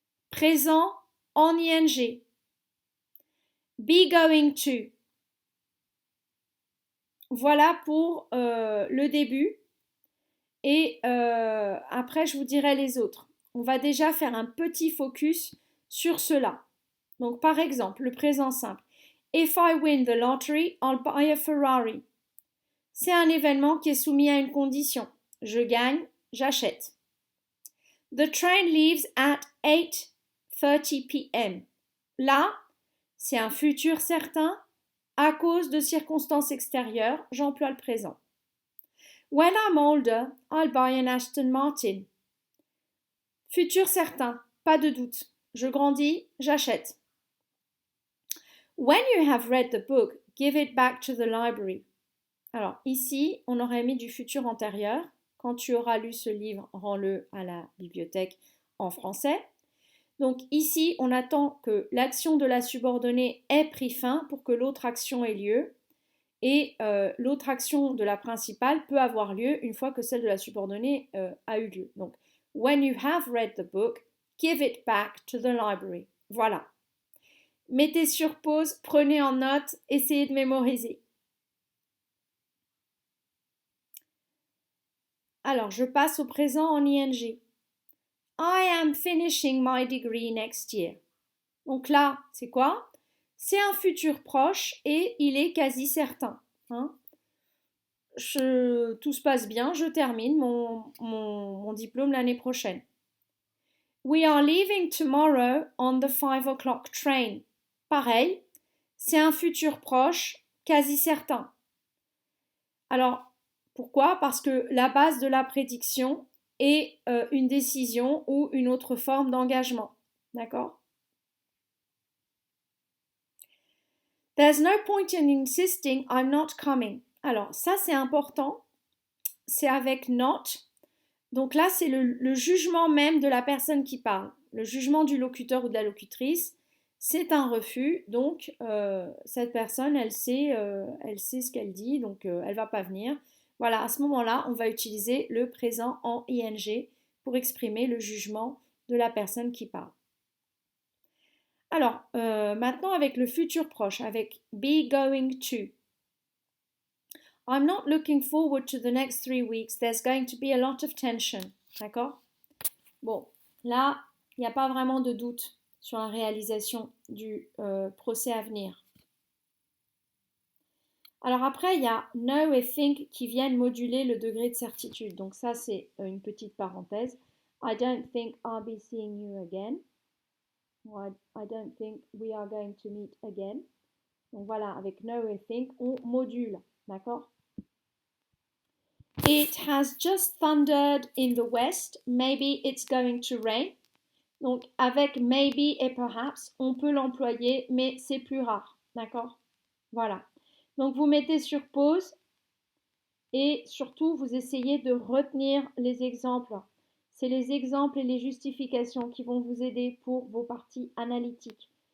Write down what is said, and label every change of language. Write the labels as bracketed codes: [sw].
[fr] Présent en ing. [en] Be going to. [fr] Voilà pour le début. Et après, je vous dirai les autres. On va déjà faire un petit focus sur cela. Donc par exemple, le présent simple. [en] If I win the lottery, I'll buy a Ferrari. [fr] C'est un événement qui est soumis à une condition. Je gagne, j'achète. [en] The train leaves at 8:30 p.m. [fr] Là, c'est un futur certain à cause de circonstances extérieures, j'emploie le présent. [en] When I'm older, I'll buy an Aston Martin. [fr] Futur certain, pas de doute. Je grandis, j'achète. [en] When you have read the book, give it back to the library. [fr] Alors ici, on aurait mis du futur antérieur. Quand tu auras lu ce livre, rends-le à la bibliothèque en français. Donc ici, on attend que l'action de la subordonnée ait pris fin pour que l'autre action ait lieu. Et l'autre action de la principale peut avoir lieu une fois que celle de la subordonnée a eu lieu. [en] Donc, when you have read the book, give it back to the library. [fr] Voilà. Mettez sur pause, prenez en note, essayez de mémoriser. Alors, je passe au présent en ing. [en] I am finishing my degree next year. [fr] Donc là, c'est quoi? C'est un futur proche et il est quasi certain. Hein. Tout se passe bien, je termine mon diplôme l'année prochaine. [en] We are leaving tomorrow on the 5 o'clock train. [fr] Pareil, c'est un futur proche, quasi certain. Alors, pourquoi? Parce que la base de la prédiction est une décision ou une autre forme d'engagement. D'accord? [en] There's no point in insisting I'm not coming. [fr] Alors, ça c'est important. C'est avec not. Donc là, c'est le jugement même de la personne qui parle. Le jugement du locuteur ou de la locutrice, c'est un refus. Donc, cette personne, elle sait ce qu'elle dit, donc elle ne va pas venir. Voilà, à ce moment-là, on va utiliser le présent en ing pour exprimer le jugement de la personne qui parle. Alors, maintenant avec le futur proche, avec be going to. [en] I'm not looking forward to the next 3 weeks. There's going to be a lot of tension. [fr] D'accord? Bon, là, il n'y a pas vraiment de doute sur la réalisation du procès à venir. Alors après, il y a know et think qui viennent moduler le degré de certitude. Donc ça, c'est une petite parenthèse. [en] I don't think I'll be seeing you again. I don't think we are going to meet again. [fr] Donc voilà, avec know et think, on module. D'accord? [en] It has just thundered in the west. Maybe it's going to rain. [fr] Donc avec maybe et perhaps, on peut l'employer, mais c'est plus rare. D'accord? Voilà. Donc vous mettez sur pause et surtout vous essayez de retenir les exemples. C'est les exemples et les justifications qui vont vous aider pour vos parties analytiques.